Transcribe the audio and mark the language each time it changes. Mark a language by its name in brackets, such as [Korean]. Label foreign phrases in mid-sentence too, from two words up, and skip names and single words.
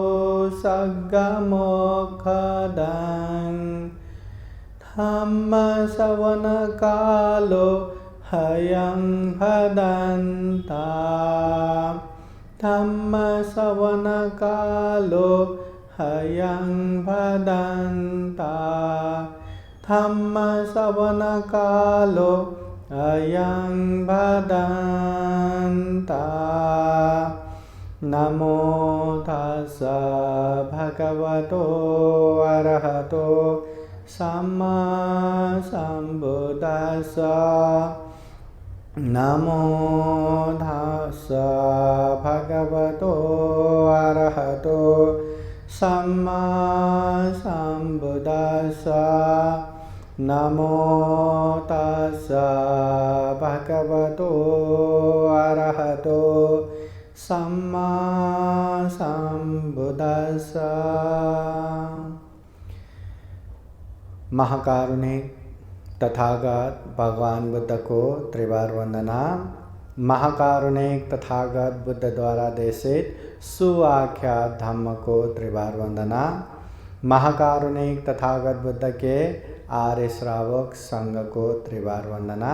[Pali] सद्गमोक्षदं धम्मश्रवणकालो ह्यं भदन्ता धम्मश्रवणकालो ह्यं भदन्ता धम्मश्रवणकालो ह्यं भदन्ता। नमो तस्स भगवतो अरहतो सम्मा सम्बुद्दस्स। नमो तस्स भगवतो अरहतो सम्मा सम्बुद्दस्स। नमो तस्स भगवतो अरहतो सम्मा सम्बुद्दस्स। [Hindi] महाकारुणिक तथागत भगवान बुद्ध को त्रिवार वंदना। महाकारुणिक तथागत बुद्ध द्वारा देशित सुआख्यात धम्म को त्रिवार वंदना। महाकारुणिक तथागत बुद्ध के आर्य श्रावक संघ को त्रिवार वंदना।